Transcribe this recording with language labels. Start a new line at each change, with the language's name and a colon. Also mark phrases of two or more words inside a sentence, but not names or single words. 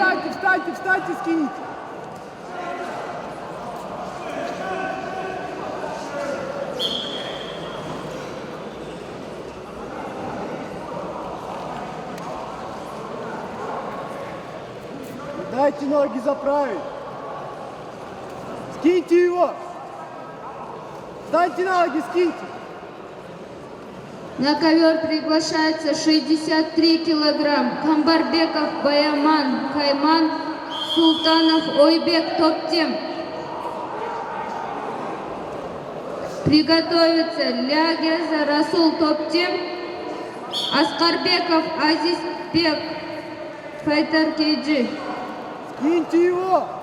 Russian: Встаньте, скините. Дайте ноги заправить. Скиньте его. Встаньте на ноги, скиньте. На ковер приглашается 63 килограмм. Камбарбеков Баяман, Кайман, Султанов Ойбек, топ-тем. Приготовиться Лягеза Расул, топ-тем. Аскарбеков Азизбек, файтер кейджи. Скиньте его.